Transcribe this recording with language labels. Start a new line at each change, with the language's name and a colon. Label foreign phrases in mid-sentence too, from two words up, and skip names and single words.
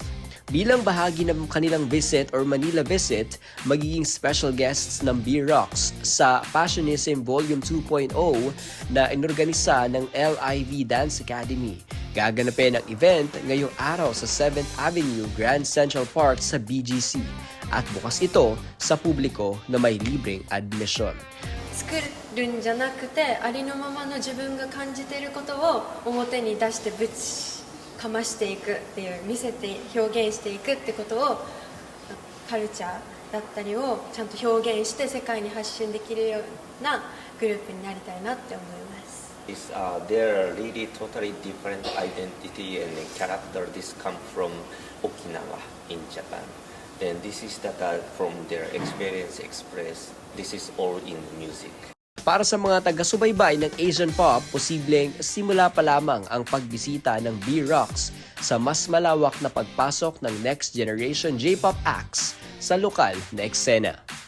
Filipino: Bilang bahagi ng kanilang
English: visit or Manila visit,
Filipino: magiging
English: special guests
Filipino: ng B-Rocks sa Passionism Volume 2.0 na inorganisa ng LIV Dance Academy. Gaganapin ang event ngayong araw sa 7th Avenue Grand Central Park sa BGC at bukas ito sa publiko na may libreng admission.
Japanese: 作るんじゃなくて、ありのままの自分が感じていることを表に出してぶちかましていくっていう、見せて表現していくってことを、カルチャーだったりをちゃんと表現して世界に発信できるようなグループになりたいなって思います。
English: They're really totally different identity and character. This come from Okinawa in Japan. Then this is from their experience expressed. This is all in music.
Filipino: Para sa mga taga-subaybay ng Asian pop, posibleng simula pa lamang ang pagbisita ng B-Rocks sa mas malawak na pagpasok ng
English: next generation J-pop acts
Filipino: sa lokal na eksena.